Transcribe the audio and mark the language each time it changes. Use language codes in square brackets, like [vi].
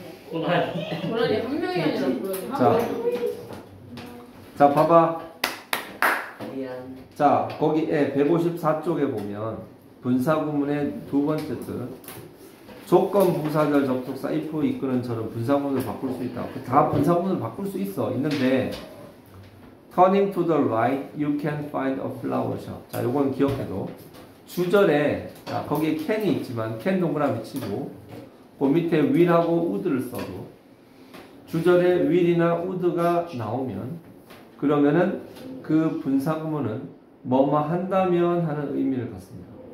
[ko] 고라니 한 명이 아니라 고라니 자, 자 봐봐. 미안. 자, 거기에 154쪽에 보면 분사구문의 두 번째 뜻 조건 부사절 접속사 if 이끄는처럼 분사구문을 바꿀 수 있다. 다 분사구문을 바꿀 수 있는데 [en] turning to the right you can find a flower shop. [ko] 자, 요건 기억해도 주절에 자, 거기에 can이 있지만 can 동그라미 치고 그 밑에 will하고 would를 써도 주절에 will이나 would가 나오면 그러면은 그 분사구문은 뭐뭐 한다면 하는 의미를 갖습니다.